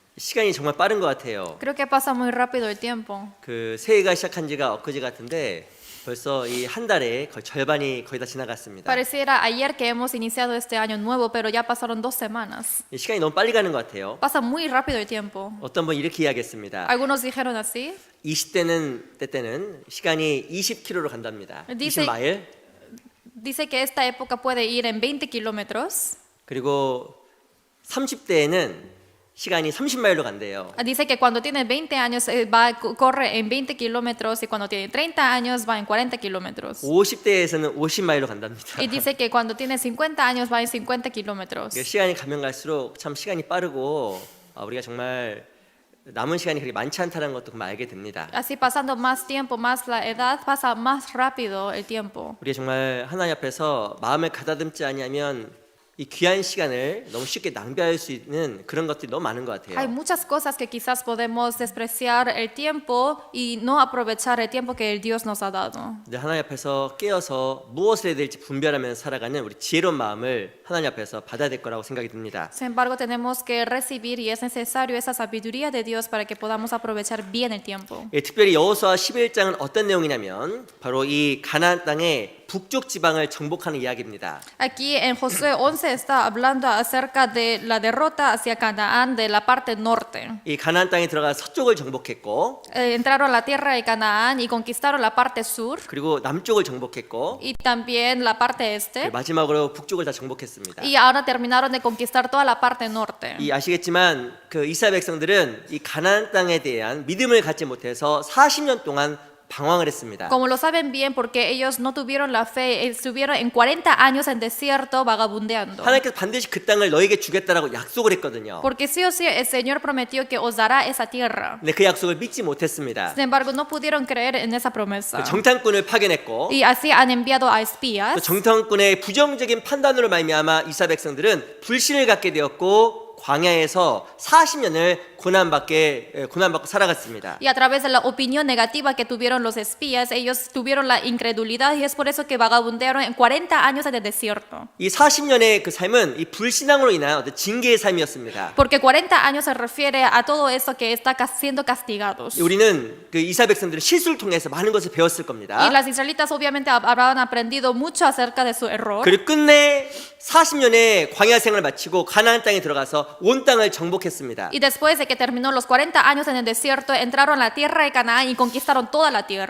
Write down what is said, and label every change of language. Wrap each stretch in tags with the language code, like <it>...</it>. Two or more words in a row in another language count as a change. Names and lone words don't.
<ko>시간이 정말 빠른 것 같아요.</ko> <es>Creo que pasa muy rápido el tiempo.</es> <ko>그 새해가 시작한 지가 엊그제 같은데 벌써 이 한 달에 거의 절반이 거의 다 지나갔습니다.</ko> <es>Pareciera ayer que hemos iniciado este año nuevo, pero ya pasaron 2 semanas.</es> <ko>이 시간이 너무 빨리 가는 것 같아요.</ko> <es>Pasa muy rápido el tiempo.</es> <ko>어떤 분 이렇게 이야기했습니다.</ko> <es>Algunos dijeron así.</es> <ko>20대는 때때는 시간이 20km로 간답니다.</ko> <es>Dice-</es> <ko>20마일.</ko> <es>Dice que esta época puede ir en 20 kilómetros.</es> <ko>그리고 30대에는 시간이 30마일로 간대요.</ko> <es>Dice que cuando tiene 20 años corre en 20 kilómetros y cuando tiene 30 años va en 40 kilómetros.</es> <ko>50대에서는 50마일로 간답니다.</ko> <es>Y dice que cuando tiene 50 años va en 50 kilómetros.</es> <ko>시간이 가면 갈수록 참 시간이 빠르고 우리가 정말 남은 시간이 그렇게 많지 않다는 것도 정말 알게 됩니다.</ko> <es>Así pasando más tiempo, más la edad, pasa más rápido el tiempo.</es> <ko>우리가 정말 하나님 앞에서 마음을 가다듬지 않으면 이 귀한 시간을 너무 쉽게 낭비할 수 있는 그런 것들이 너무 많은 것</ko> <es>Hay</es> <ko>같아요.</ko> <es>muchas cosas que quizás podemos despreciar el tiempo y no aprovechar el tiempo que el Dios nos ha dado.</es> <ko>근데 하나님 앞에서 깨어서 무엇을 해야 될지 분별하면서 살아가는 우리 지혜로운 마음을 하나님 앞에서 받아야 될 거라고 생각이 듭니다.</ko> <es>Sin embargo, tenemos que recibir y es necesario esa sabiduría de Dios para que podamos aprovechar bien el tiempo.</es> <ko>예, 특별히 여호수아 11장은 어떤 내용이냐면 바로 이 가나안 땅의 북쪽 지방을 정복하는 이야기입니다.</ko> <es>Aquí en Josué 11 está hablando acerca de la derrota hacia Canaán de la parte norte.</es> <ko>이 가나안 땅에 들어가 서쪽을 정복했고</ko> <es>Entraron a la tierra de Canaán y conquistaron la parte sur</es> <ko>그리고 남쪽을 정복했고</ko> <es>y también la parte este.</es> <ko>마지막으로 북쪽을 다 정복했습니다.</ko> <es>Y ahora terminaron de conquistar toda la parte norte.</es> <ko>이 아시겠지만 그 이스라엘 백성들은 이 가나안 땅에 대한 믿음을 갖지 못해서 40년 동안 방황을 했습니다.</ko> <es>Como lo saben bien, porque ellos no tuvieron la fe, estuvieron en 40 años en desierto vagabundeando.</es> <ko>하나님께서 반드시 그 땅을 너에게 주겠다라고 약속을 했거든요.</ko> <es>Porque sí o sí el Señor prometió que os dará esa tierra.</es> <ko>근데 그 약속을 믿지 못했습니다.</ko> <es>Sin embargo, no pudieron creer en esa promesa.</es> <ko>정탐꾼을 파견했고</ko> <es>Y así han enviado a</es> <ko>또</ko> <es>espías.</es> <ko>정탐꾼의 부정적인 판단으로 말미암아 이스라엘 백성들은 불신을 갖게 되었고 광야에서 40년을 고난받고 살아갔습니다.</ko> <es>Y a través de la opinión negativa que tuvieron los espías, ellos tuvieron la incredulidad y es por eso que vagabundearon en 40 años en el desierto.</es> <ko>이 40년의 그 삶은 이 불신앙으로 인한 어떤 징계의 삶이었습니다.</ko> <es>Porque 40 años se refiere a todo eso que está siendo castigados.</es> <ko>우리는 그 이스라엘 백성들은 실수를 통해서 많은 것을 배웠을 겁니다.</ko> <es>Y las israelitas obviamente habrán aprendido mucho acerca de su error.</es> <ko>그리고 끝내 40년의 광야 생활을 마치고 가나안 땅에 들어가서 온 땅을 정복했습니다.</ko> <es>Y después de que terminó los 40 años en el desierto, entraron a la tierra de Canaán y conquistaron toda la tierra.</es>